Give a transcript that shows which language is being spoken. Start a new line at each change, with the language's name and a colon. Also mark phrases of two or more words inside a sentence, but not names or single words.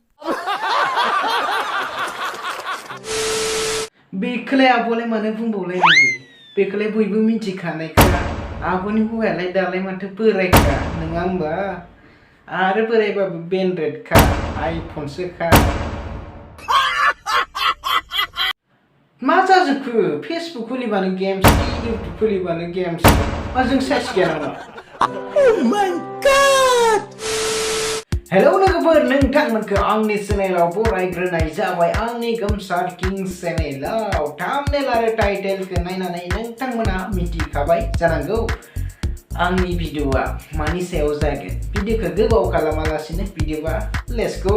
Bodo: बेखौलाय आब'लाय मानो बुंबावलायनांगौ बेखौलाय बयबो मिथिखानायखा आब'नि हौवायालाय दालाय माथो बोरायखा नङा होमबा आरो बोरायबाबो बेनड्रेडखा आइफनसोखा मा जाजोबखो फेसबुक खुलिबानो गेम्स इउटुब खुलिबानो गेम्स मा जों साइस गैया नामा
English: Oh my god!
Bodo: हेलौ लोगोफोर नोंथांमोनखौ आंनि चेनेलाव बरायग्रोनाय जाबाय आंनि गोमसार किंस चेनेलाव थाम्बनेल आरो टाइटेलखौ नायनानै नोंथांमोना मिथिखाबाय जानांगौ आंनि भिडिअआ मानि सायाव जागोन भिडिअखौ गोबाव खालामालासिनो भिडिअआ
English: let's go